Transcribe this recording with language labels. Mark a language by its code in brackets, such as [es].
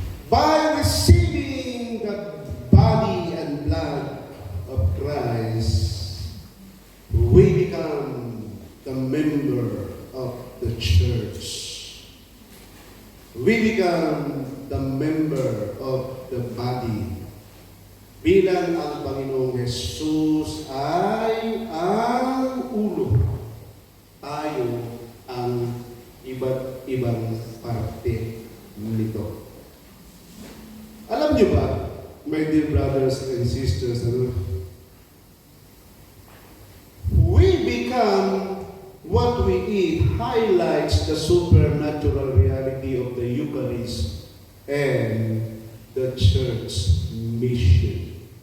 [en] By receiving the body and blood of Christ, we become the member of the church. We become the member of the body. [tl] Bilang ang Panginoong Jesus ay ang ulo, tayo ang iba't ibang parte nito. Alam niyo ba, [en] my dear brothers and sisters, we become what we eat highlights the supernatural reality of the Eucharist and the church mission.